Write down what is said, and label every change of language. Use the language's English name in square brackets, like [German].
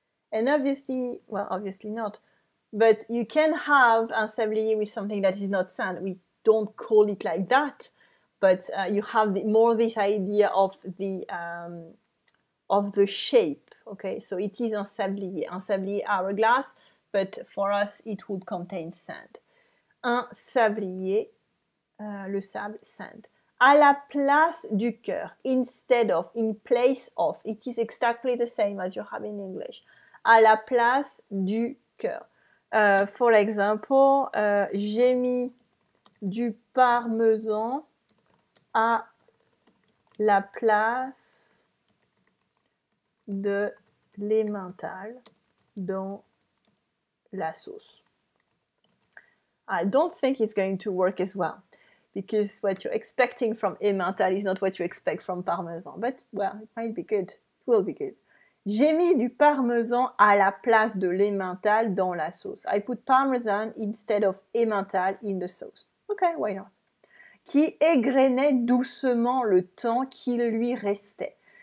[English] And obviously, well, obviously not, but you can have un sablier with something that is not sand. We don't call it like that, but you have more this idea of the shape. Okay, so it is un sablier hourglass, but for us it would contain sand. [French] Un sablier, le sable, sand. À la place du cœur, [English] instead of, in place of. It is exactly the same as you have in English. [French] À la place du cœur. [English] For example, [French] j'ai mis du parmesan à la place de l'emmental dans la sauce. [English] I don't think it's going to work as well, because what you're expecting from emmental is not what you expect from parmesan. But, well, it might be good. It will be good. [French] J'ai mis du parmesan à la place de l'emmental dans la sauce. [English] I put parmesan instead of emmental in the sauce. Okay, why not? [French] Qui égrenait doucement le temps qu'il lui restait.